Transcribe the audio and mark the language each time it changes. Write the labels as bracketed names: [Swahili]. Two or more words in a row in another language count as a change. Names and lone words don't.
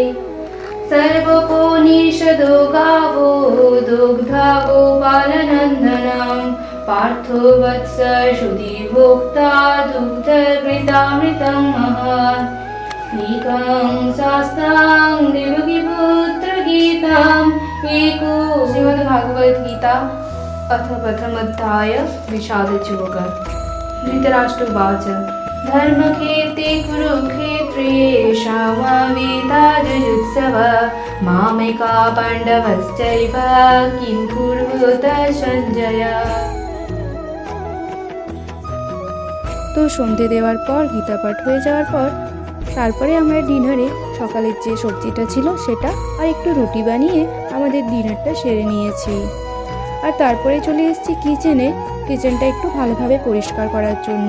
[Sanskrit] सर्वोपनिषदो गावो दुग्धा गोपालनन्दनं पार्थो वत्स श्रुतिभोक्ता दुग्धघृतामृतं महत् एकं शास्त्रं देवकीपुत्रगीताम् एको श्रीमद्भागवद्गीता अथ प्रथमोऽध्याय विषादयोग। धृतराष्ट्रोवाच धर्मक्षेत्रे कुरुक्षेत्रे समवेतायुयुत्सव मामेका पाण्डवश्चैव किं कुर्वत सञ्जय। [Bangla] তো সন্ধে দেওয়ার পর গীতা পাঠ হয়ে যাওয়ার পর তারপরে আমরা ডিনারে সকালের যে সবজিটা ছিল সেটা আর একটু রুটি বানিয়ে আমাদের ডিনারটা সেরে নিয়েছি। আর তারপরে চলে এসেছি কিচেনটা একটু ভালোভাবে পরিষ্কার করার জন্য।